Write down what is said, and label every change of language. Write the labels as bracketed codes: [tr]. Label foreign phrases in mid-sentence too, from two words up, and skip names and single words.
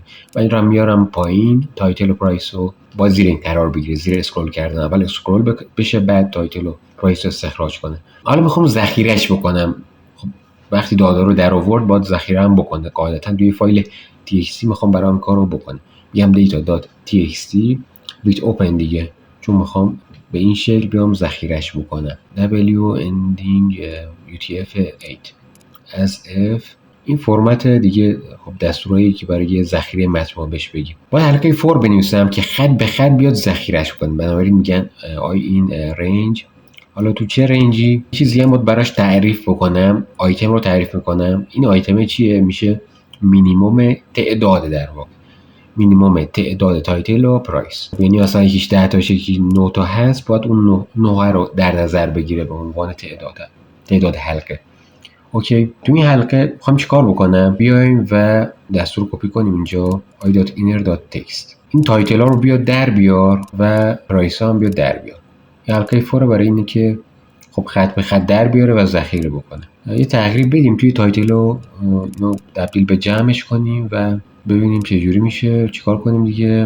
[fa] من این رو میارم پایین، تایتل و پرایس رو با زیر این قرار بگیره، زیر اسکرول کردن. اول اسکرول بشه بعد تایتل و پرایس رو استخراج کنه. حالا میخوام ذخیرهش بکنم. خب وقتی داده رو در آورد باید ذخیره هم بکنه. قاعدتا توی فایل txt میخوام برام کارو بکنه. میگم data.txt [en] with open [fa] دیگه، چون میخوام به این شکل بیام ذخیرش بکنم. [en] w ending utf-8 as if. [fa] این فرمت دیگه خب دستورایی که برای ذخیره متن ما بهش بگیم. باید حلقه فور بنویسم که خط به خط بیاد ذخیرش کنه. بنابراین میگن [en] i in range. [fa] حالا تو چه رنجی؟ چیزی هم باید براش تعریف بکنم. آیتم رو تعریف میکنم. این آیتم چیه؟ میشه مینیمم تعداد، در واقع مینیمم تعداد تایتل و پرایس. یعنی مثلا یکیش 10 تا یکی 9 تا هست، باید اون 9 رو در نظر بگیره به عنوان تعداد حلقه. اوکی. تو این حلقه میخوام چیکار بکنم؟ بیایم و دستور رو کپی کنیم اینجا i.inner.text. این تایتل ها رو بیاد در بیار و پرایس ها هم بیاد در بیار. این حلقه فوره برای اینه که خب خط به خط در بیاره و ذخیره بکنه. یه تغییر بدیم توی تایتل رو تبدیل به جمعش کنیم و ببینیم چه جوری میشه. چیکار کنیم دیگه؟